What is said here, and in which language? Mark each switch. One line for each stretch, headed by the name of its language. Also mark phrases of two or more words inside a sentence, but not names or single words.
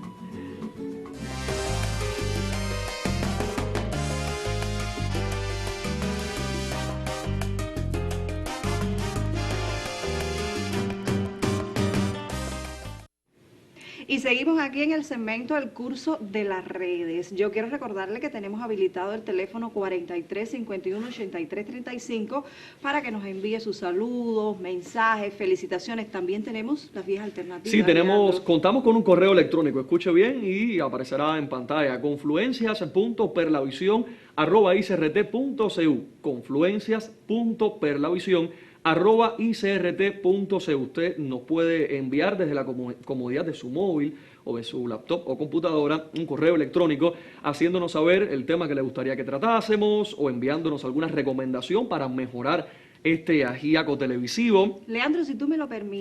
Spanish: Y seguimos aquí en el segmento del curso de las redes. Yo quiero recordarle que tenemos habilitado el teléfono 43 51 83 35 para que nos envíe sus saludos, mensajes, felicitaciones. También tenemos las vías alternativas. Sí, Leandro. contamos con un correo electrónico, escuche bien y aparecerá en pantalla, confluencias.perlavision@icrt.cu, confluencias.perlavision@icrt.cu. Usted nos puede enviar desde la comodidad de su móvil o de su laptop o computadora un correo electrónico haciéndonos saber el tema que le gustaría que tratásemos o enviándonos alguna recomendación para mejorar este ajíaco televisivo. Leandro, si tú me lo permites,